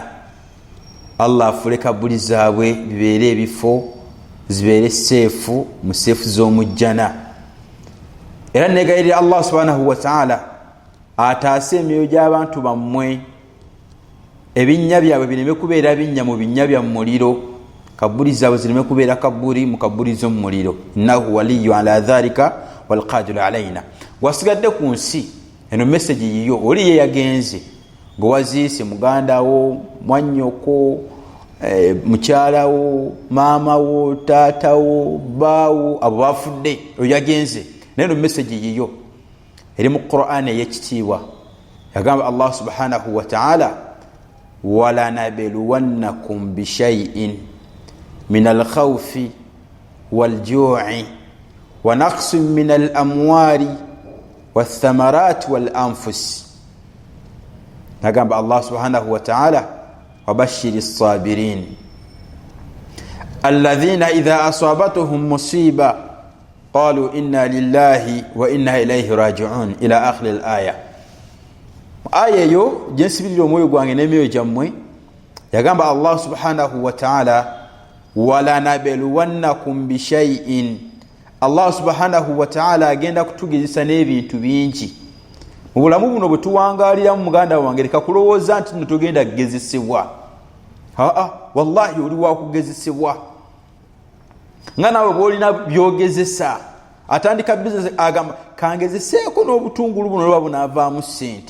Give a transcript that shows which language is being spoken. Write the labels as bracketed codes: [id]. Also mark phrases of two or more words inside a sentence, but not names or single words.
[lg] Allah afule kabbuli zaabwe bibeere ebifo, zibeere seefu mu seefu z'omujjana. Era negayirira Allah [ar] سبحانه وتعالى [lg] ataase emyoyo gy'abantu bammwe, ebinnya byabwe bireme kubeera binnya mu binnya bya muliro, kabbuli zaabwe zireme kubeera kabbuli mu kabbuli z'omu muliro. [ar] إنه ولي ذلك والقادر علينا. [lg] Wasigadde ku nsi eno message yiyo, oli ye yagenze ng'owaziise muganda wo, mwannyoko, mukyala wo, maama wo, taata wo, baawo, abo bafudde, oyo yagenze. Naye eno message yiyo eri mu Qur'an ey'ekitiibwa. [ar] Yagamba الله سبحانه وتعالى ولنبلونكم بشيء من الخوف والجوع ونقص من الأموال والثمرات والأنفس. Nagamba الله سبحانه وتعالى وبشر الصابرين الذين إذا أصابتهم مصيبة قالوا إنا لله وإنا إليه راجعون إلى آخر الآية. [lg] Aya yo jensibirira omwoyo gwange n'emyoyo gyammwe. [ar] Yagamba الله سبحانه وتعالى ولنبلونكم بشيء. [lg] Allah [ar] سبحانه وتعالى [lg] agenda kutugezesa n'ebintu bingi mu bulamu buno bwe tuwangaliramu. Muganda wange leka kulowooza nti tugenda kugezesebwa. Wallahi oli wakugezesebwa nga nawe bwolina byogezesa. Atandika bizinesi agamba kangezeseeko n'obutungulu buno lwaba bunaavaamu ssente.